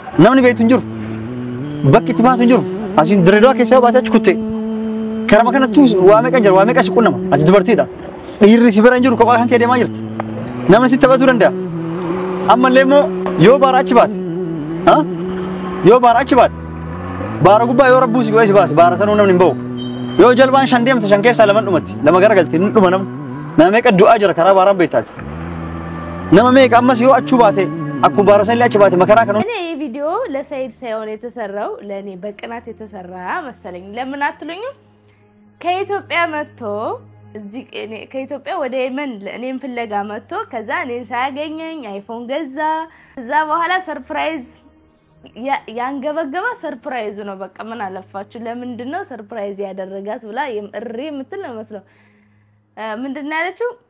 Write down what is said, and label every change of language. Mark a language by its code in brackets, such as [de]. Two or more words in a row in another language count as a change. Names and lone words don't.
[om] namni beeytu hin jiru bakki itti baatu hin jiru asiin Dirreedawaa keessa baataachi kuttee karama kanattu waa meeqa jira waa meeqa si qunnama ati dubartiidha dhiirri si bira hin jiru kophaa kan kee deemaa jirti namni si taphatuu danda'a ammallee immoo yoo baara achi baate yoo baara achi baate baara gubbaa yoo rabbuu si godhee si baase baara sanuu namni hin ba'u yoo jalbaan shan deemte shan keessaa lama dhumatti lama garagalti hin dhuma nama meeqa du'aa jira karaa baaraan beektaati nama meeqa ammas yoo achuu baate akku baara san illee achi baate makaraa kan [am] እኔ ቪዲዮ ለሰይድ ሳይሆን የተሰራው ለኔ በቅናት የተሰራ መሰለኝ ለምን አትሉኝም ከኢትዮጵያ መጥቶ እዚህ ከኢትዮጵያ ወደ የመን እኔን ፍለጋ መጥቶ ከዛ እኔን ሳያገኘኝ አይፎን ገዛ ከዛ በኋላ ሰርፕራይዝ ያንገበገበ ሰርፕራይዝ ነው በቃ ምን አለፋችሁ ለምንድነው ሰርፕራይዝ ያደረጋት ብላ እሪ ምትል ነው መስለው ምንድነው ያለችው